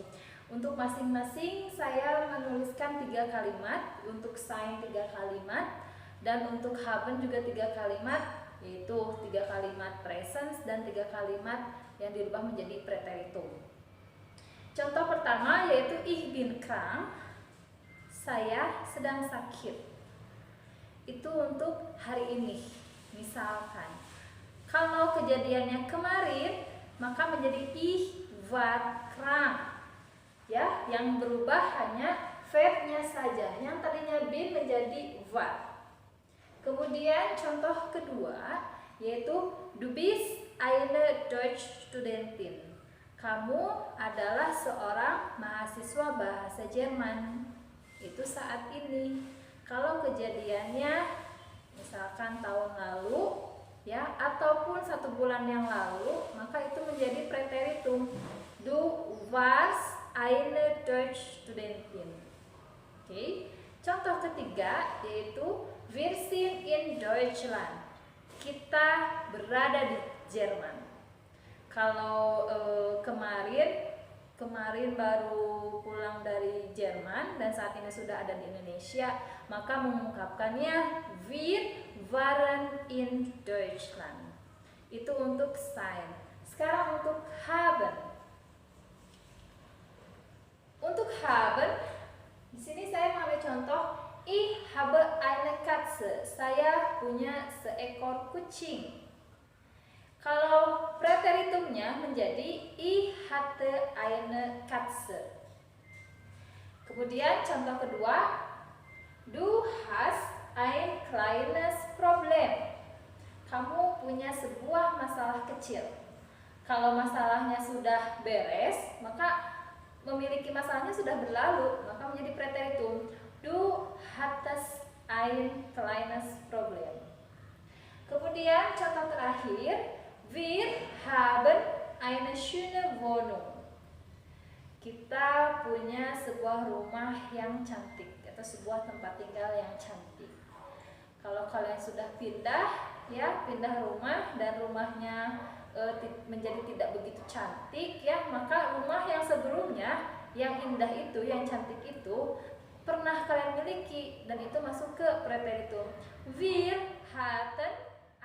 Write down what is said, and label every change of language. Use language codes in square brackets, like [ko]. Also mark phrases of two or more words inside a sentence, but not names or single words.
[id] Untuk masing-masing saya menuliskan 3 kalimat, untuk sein 3 kalimat, dan untuk haben juga 3 kalimat, yaitu 3 kalimat presens dan 3 kalimat yang dirubah menjadi preteritum. pertama yaitu [de] ich bin krank, [id] saya sedang sakit. Itu untuk hari ini. Misalkan kalau kejadiannya kemarin, maka menjadi [de] ich war krank. [id] Ya, yang berubah hanya verbnya saja. Yang tadinya bin menjadi war. Kemudian contoh kedua yaitu [de] du bist eine Deutsch Studentin. [id] Kamu adalah seorang mahasiswa bahasa Jerman. Itu saat ini. Kalau kejadiannya misalkan tahun lalu ya, ataupun 1 bulan yang lalu, maka itu menjadi Präteritum. [de] Du warst eine Deutsch Studentin. [id] Oke. Contoh ketiga yaitu [de] wir sind in Deutschland. [id] Kita berada di Jerman. Kalau kemarin baru pulang dari Jerman dan saat ini sudah ada di Indonesia, maka mengungkapkannya [de] wir waren in Deutschland. [id] Itu untuk sein. Sekarang untuk haben. Untuk haben, di sini saya mengambil contoh [de] ich habe eine Katze. [id] Saya punya seekor kucing. Kalau preteritumnya menjadi [de] ich hatte eine Katze. [id] Kemudian contoh kedua, [de] du hast ein kleines Problem. [id] Kamu punya sebuah masalah kecil. Kalau masalahnya sudah beres, maka memiliki masalahnya sudah berlalu, maka menjadi preteritum. [de] Du hattest ein kleines Problem. [id] Kemudian contoh terakhir, [de] wir haben eine schöne Wohnung. [id] Kita punya sebuah rumah yang cantik atau sebuah tempat tinggal yang cantik. Kalau kalian sudah pindah rumah dan rumahnya menjadi tidak begitu cantik ya, maka rumah yang sebelumnya yang indah itu, yang cantik itu pernah kalian miliki dan itu masuk ke preteritum. [de] Wir hatten